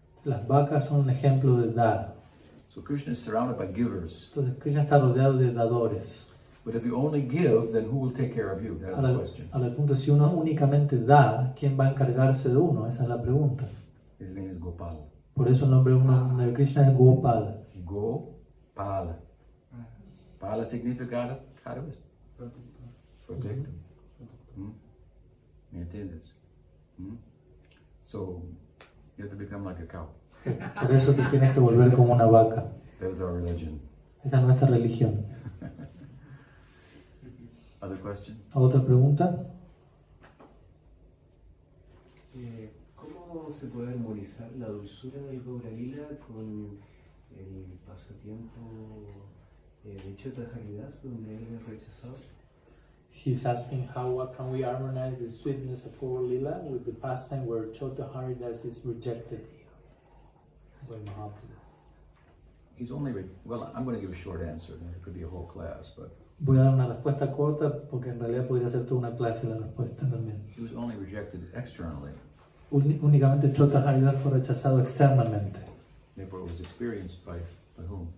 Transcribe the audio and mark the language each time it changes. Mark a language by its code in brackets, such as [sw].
[es] Las vacas son un ejemplo de dar. [en] So Krishna is surrounded by givers. [es] Entonces Krishna está rodeado de dadores. [en] But if you only give, then who will take care of you? That's the question. [es] Ahora el punto es, si uno únicamente da, ¿quién va a encargarse de uno? Esa es la pregunta. [en] His name is Gopal. [es] Por eso el nombre de Krishna es Gopal. Gopal. Pala significa protector. ¿Me entiendes? [en] So you have to become like a cow. [es] Por eso te tienes que volver como una vaca. [en] That is our religion. [es] Esa es nuestra religión. [en] Other question? [es] ¿Otra pregunta? ¿Cómo se puede armonizar la dulzura del Gaura Lila con el pasatiempo de Chota Haridas, donde él es rechazado? [en] He's asking what can we harmonize the sweetness of Gaura Lila with the pastime where Chota Haridas is rejected by Mahaprabhu. He's only, I'm going to give a short answer. It could be a whole class, but [es] Voy a dar una respuesta corta porque en realidad podría ser toda una clase la respuesta también. [en] he was only rejected externally. [es] Únicamente Chota Haridas fue rechazado externamente. [en] Therefore, it was experienced by whom?